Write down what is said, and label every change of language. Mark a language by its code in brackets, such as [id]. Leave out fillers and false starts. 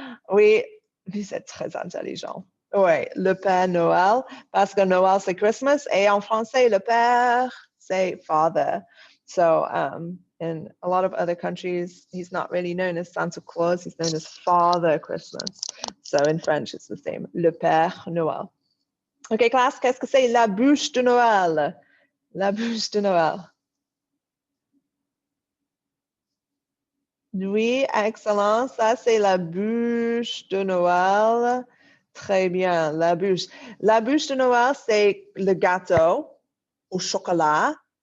[fr] Oui, vous êtes très intelligent. Oui, le Père Noël, parce que Noël c'est Christmas et en français le Père c'est Father. [en] So in a lot of other countries, he's not really known as Santa Claus, he's known as Father Christmas. So in French, it's the same, le Père Noël. [fr] OK, classe, qu'est-ce que c'est la bûche de Noël? La bûche de Noël. Oui, excellent. Ça, c'est la bûche de Noël. Très bien, la bûche. La bûche de Noël, c'est le gâteau au chocolat